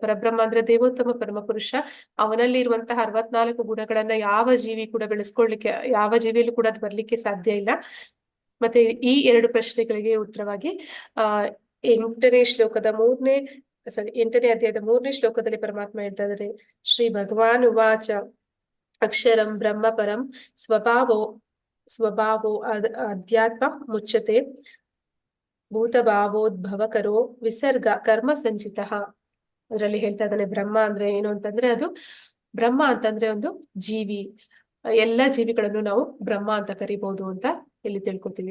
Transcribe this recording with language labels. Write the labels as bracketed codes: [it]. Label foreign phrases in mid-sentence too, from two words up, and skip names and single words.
[kn] ಪರಬ್ರಹ್ಮ ಅಂದ್ರೆ ದೇವೋತ್ತಮ ಪರಮ ಪುರುಷ. ಅವನಲ್ಲಿ ಇರುವಂತಹ 64 ಗುಣಗಳನ್ನ ಯಾವ ಜೀವಿ ಕೂಡ ಬೆಳೆಸ್ಕೊಳ್ಳಿಕ್ಕೆ, ಯಾವ ಜೀವಿಯಲ್ಲೂ ಕೂಡ ಅದು ಬರ್ಲಿಕ್ಕೆ ಸಾಧ್ಯ ಇಲ್ಲ. ಮತ್ತೆ ಈ 2 ಪ್ರಶ್ನೆಗಳಿಗೆ ಉತ್ತರವಾಗಿ 8ನೇ ಅಧ್ಯಾಯದ 3ನೇ ಶ್ಲೋಕದಲ್ಲಿ ಪರಮಾತ್ಮ ಹೇಳ್ತಾ ಇದ್ದಾರೆ, [sa] ಶ್ರೀ ಭಗವಾನ್ ಉವಾಚ ಅಕ್ಷರಂ ಬ್ರಹ್ಮ ಪರಂ ಸ್ವಭಾವೋ ಅಧ್ಯಾತ್ಮ ಮುಚ್ಯತೆ ಭೂತಭಾವೋದ್ಭವಕರೋ ವಿಸರ್ಗ ಕರ್ಮ ಸಂಚಿತ. [kn] ಅದರಲ್ಲಿ ಹೇಳ್ತಾ ಇದ್ದಾನೆ ಬ್ರಹ್ಮ ಅಂದ್ರೆ ಏನು ಅಂತಂದ್ರೆ, ಅದು ಬ್ರಹ್ಮ ಅಂತಂದ್ರೆ ಒಂದು ಜೀವಿ. ಎಲ್ಲ ಜೀವಿಗಳನ್ನು ನಾವು ಬ್ರಹ್ಮ ಅಂತ ಕರಿಬಹುದು ಅಂತ ಇಲ್ಲಿ ತಿಳ್ಕೊತೀವಿ.